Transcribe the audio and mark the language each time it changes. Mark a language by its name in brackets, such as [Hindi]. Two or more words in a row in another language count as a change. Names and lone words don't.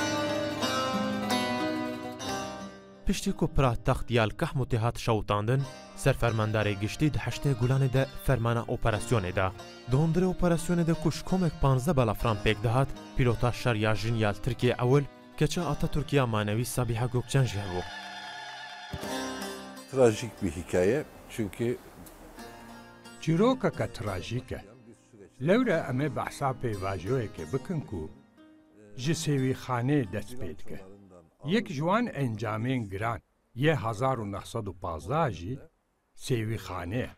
[Kurdish] Piştî ku pira textiyal Kehmûtê hat şewitandin, سەرفەرماندارێ گشتی di heştê Gulanê de fermana operasyonê da. Di hundirê operasyonê de ku ji komek 15 balafran pêk dihat, pîlota şerya jin ya Tirkiye ewil keça Atatürkya manevî Sabiha Gökçen ji hebû. [Turkish] Trajik bir hikaye çünkü [Kurdish] çîrokeke trajîk e. Lewre em ê behsa pêvajoyekê bikin ku ji sêvîxaneyê dest pê dike. Yek ji wan encamên giran yê 1915 jî sêvîxane ye.